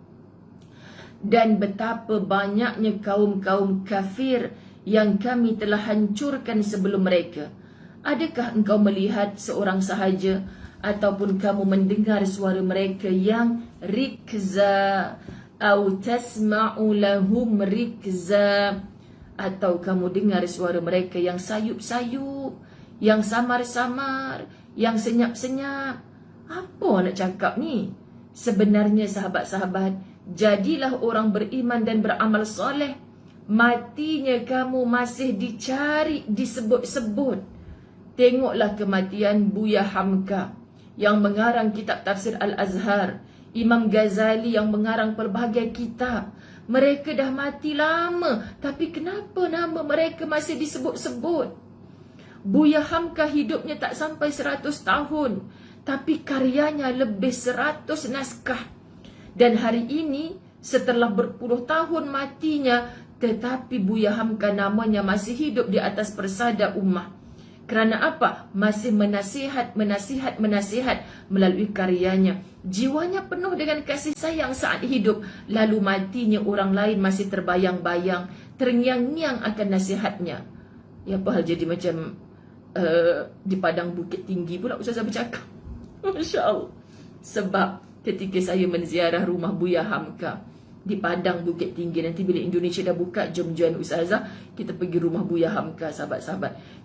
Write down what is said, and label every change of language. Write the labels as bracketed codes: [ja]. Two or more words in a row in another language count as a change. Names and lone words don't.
[ms] Dan betapa banyaknya kaum-kaum kafir yang kami telah hancurkan sebelum mereka. Adakah engkau melihat seorang sahaja, ataupun kamu mendengar suara mereka yang rikza, atau [ar] تسمع لهم ركزا, [ms] atau kamu dengar suara mereka yang sayup-sayup, yang samar-samar, yang senyap-senyap? Apa nak cakap ni? Sebenarnya sahabat-sahabat, Jadilah orang beriman dan beramal soleh. Matinya kamu masih dicari, disebut-sebut. Tengoklah kematian Buya Hamka yang mengarang kitab tafsir Al-Azhar, Imam Ghazali yang mengarang pelbagai kitab. Mereka dah mati lama, tapi kenapa nama mereka masih disebut-sebut? Buya Hamka hidupnya tak sampai 100 tahun, tapi karyanya lebih 100 naskah. Dan hari ini, setelah berpuluh tahun matinya, tetapi Buya Hamka namanya masih hidup di atas persada ummah. Kerana apa? Masih menasihat melalui karyanya. Jiwanya penuh dengan kasih sayang saat hidup. Lalu matinya orang lain masih terbayang-bayang, terngiang-ngiang akan nasihatnya. Ya, apa hal jadi macam di padang bukit tinggi pula Ustazah bercakap. Masya Allah. Sebab ketika saya menziarah rumah Buya Hamka di padang bukit tinggi, nanti bila Indonesia dah buka, jom join Ustazah, kita pergi rumah Buya Hamka, sahabat-sahabat.